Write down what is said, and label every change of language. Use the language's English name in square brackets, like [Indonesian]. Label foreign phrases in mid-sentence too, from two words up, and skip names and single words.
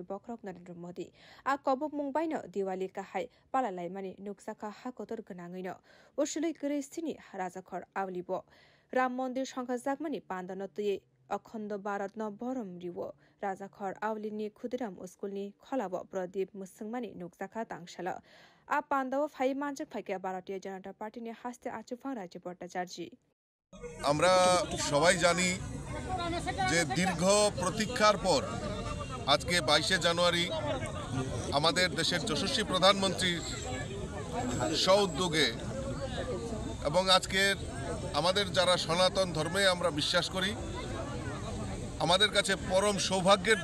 [Kok Borok] बखरक नरेंद्र मोदी आ कबक मुं बाइनो दिवाली काहाय पालालाइमानि नुकसाखा हागतर गनाङैनो उसुलै गरैस्थिनि राजाखर आवलिबो राम मंदिर संखाजागमानि पान्दानो तुये अखण्ड भारत न बरम रिवो राजाखर आवलिनि खुदिराम स्कुलनि खलाब प्रदीप मुसुंमानि नुकसाखा तांगशाला आ पान्दाव फाइ मानसिक फाइके भारतीय जनता पार्टीनि हास्ते आचुफां राज्य भट्टाचार्य [Bangla] আমরা সবাই জানি যে দীর্ঘ প্রতীক্ষার পর আজকে 22 জানুয়ারি আমাদের দেশের যশস্বী প্রধানমন্ত্রীর স্ব-উদ্যোগে এবং আজকের আমাদের যারা সনাতন ধর্মে আমরা বিশ্বাস করি আমাদের কাছে পরম সৌভাগ্যের